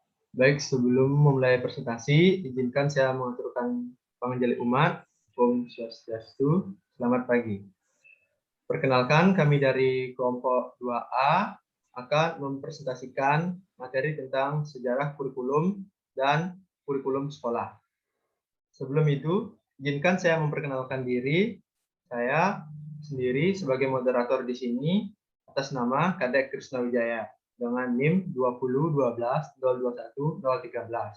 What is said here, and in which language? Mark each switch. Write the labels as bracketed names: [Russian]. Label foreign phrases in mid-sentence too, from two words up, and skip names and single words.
[Indonesian] Baik, sebelum memulai presentasi, izinkan saya mengaturkan panganjali umat. [Sanskrit] Om Swastiastu, [Indonesian] selamat pagi. Perkenalkan, kami dari kelompok 2A akan mempresentasikan materi tentang sejarah kurikulum dan kurikulum sekolah. Sebelum itu, izinkan saya memperkenalkan diri. Saya sendiri sebagai moderator di sini atas nama Kadek Krisna Wijaya dengan NIM 2012-021-013.